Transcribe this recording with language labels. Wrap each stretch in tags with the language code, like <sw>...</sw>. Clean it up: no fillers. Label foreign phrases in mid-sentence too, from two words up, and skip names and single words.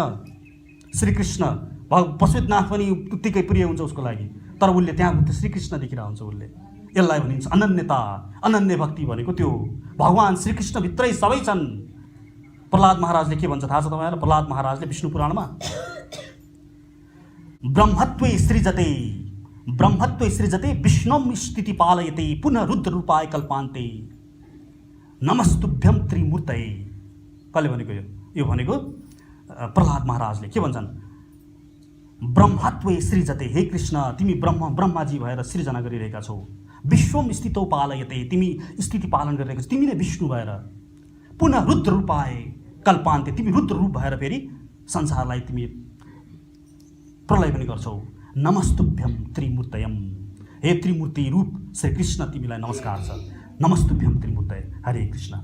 <ne>श्रीकृष्ण पशुपतिनाथ पनि उत्तिकै प्रिय हुन्छ उसको लागि, तर उसले त्यहाँ श्रीकृष्ण देखिरहन्छ उसले। यसलाई भनिन्छ अनन्यता। अनन्य भक्ति भनेको त्यो भगवान श्रीकृष्णभित्रै सबै छन्। प्रहलाद महाराजले के भन्छ थाहा छ तपाईँलाई? प्रहलाद महाराजले विष्णु पुराणमा</ne> <sa>ब्रह्मत्वै सृजते विष्णुम स्थिति पालयते पुनः रुद्र रूपाय कल्पान्ते नमस्तुभ्यम त्रिमूर्तये।</sa> <ne>कसले भनेको यो भनेको प्रहलाद महाराजले के भन्छन्?</ne> <sa>ब्रह्मत्वै सृजते,</sa> <ne>हे कृष्ण तिमी ब्रह्माजी भएर सृजना गरिरहेका छौ।</ne> <sa>विश्वम स्थितौ पालयते,</sa> <ne>तिमी स्थिति पालन गरिरहेका छौ, तिमी नै विष्णु भएर।</ne> <sa>पुनः रुद्र रूपाय कल्पान्ते,</sa> <ne>तिमी रुद्र रूप भएर फेरि संसारलाई तिमी प्रलय पनि गर्छौ।</ne> <sa>नमस्तुभ्यम त्रिमूर्तयम।</sa> <ne>हे त्रिमूर्ति रूप श्री कृष्ण तिमीलाई नमस्कार छ।</ne> <sa>नमस्तुभ्यम त्रिमूर्तय। हरे कृष्ण।</sa>